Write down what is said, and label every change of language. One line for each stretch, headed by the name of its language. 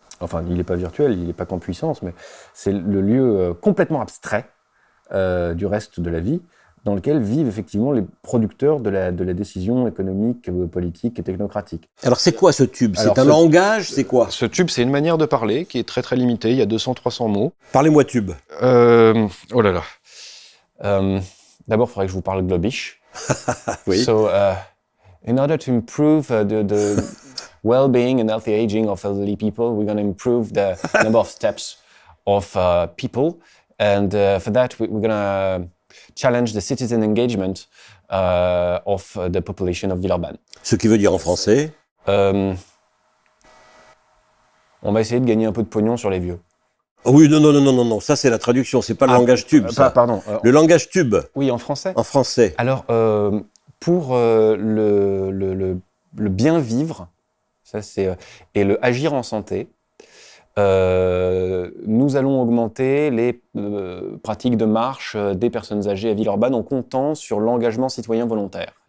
French: Enfin, il n'est pas virtuel, il n'est pas qu'en puissance, mais c'est le lieu complètement abstrait du reste de la vie, dans lequel vivent effectivement les producteurs de la décision économique, politique et technocratique. Alors c'est quoi ce tube? C'est un langage? C'est quoi? Ce tube, c'est une manière de parler qui est très très limitée, il y a 200-300 mots. Parlez-moi tube. Oh là là. D'abord, il faudrait que je vous parle globish. Oui.
English: So, in order to improve the well-being and healthy aging of elderly people, we're going to improve the number of steps of people. And for that, we're going to challenge the citizen engagement of the population of Villeurbanne.
French: Ce qui veut dire en français? On va essayer de gagner un peu de pognon sur les vieux. Oui, non, ça c'est la traduction, c'est pas le langage tube, ça. Pardon. Le langage tube. Oui, en français. En français. Alors, pour le bien vivre, ça c'est et le agir en santé, nous allons augmenter les pratiques de marche des personnes âgées à Villeurbanne en comptant sur l'engagement citoyen volontaire.